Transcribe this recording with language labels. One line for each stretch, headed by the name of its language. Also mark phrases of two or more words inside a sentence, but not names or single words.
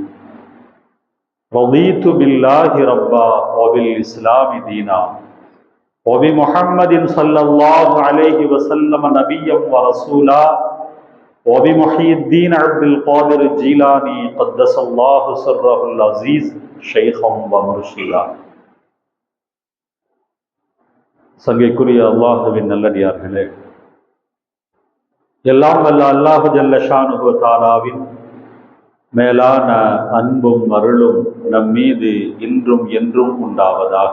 Arabic: رضيت بالله ربا وبالإسلام دينا وبمحمد صلى الله عليه وسلم نبيا ورسولا وبمحي الدين عبد القادر الجيلاني قدس الله سره العزيز شيخا ومرشدا.
Tamil: சங்கைக்குரிய அல்லாஹ்வின் நல்லடியார்களே, எல்லாம் வல்ல
Arabic: الله جل شأنه و تعالى
Tamil: மேலான அன்பும் அருளும் நம் மீது இன்றும் என்றும் உண்டாவதாக.